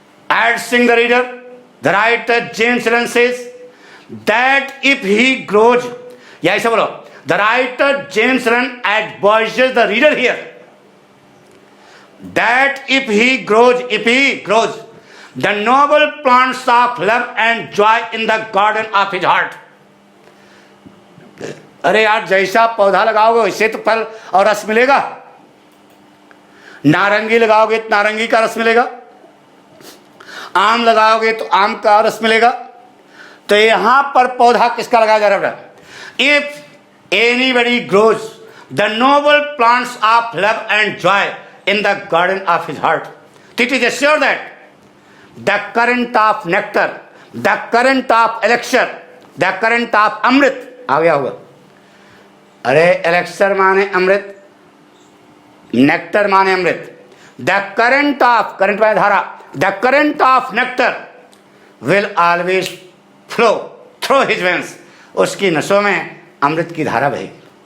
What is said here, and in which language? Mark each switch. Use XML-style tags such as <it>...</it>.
<en>Adding the reader, the writer James Allen says that if he grows,</en> <hi>या ऐसा बोलो,</hi> <en>the writer James Allen advises the reader here that if he grows, the noble plants of love and joy in the garden of his heart.</en> <hi>अरे यार, जैसा पौधा लगाओगे वैसे तो फल और रस मिलेगा। नारंगी लगाओगे तो नारंगी का रस मिलेगा, आम लगाओगे तो आम का रस मिलेगा। तो यहां पर पौधा किसका लगाया जा रहा है?</hi> <en>if anybody grows the noble plants of love and joy in the garden of his heart, it is assured that the current of nectar, the current of elixir, the current of amrit</en> <hi>आ गया होगा। अरे elixir माने अमृत, nectar माने अमृत।</hi> <en>the current</en> <hi>माने धारा,</hi> <en>the current of nectar will always flow through his veins,</en> <hi>उसकी नसों में अमृत की धारा बहेगी।</hi>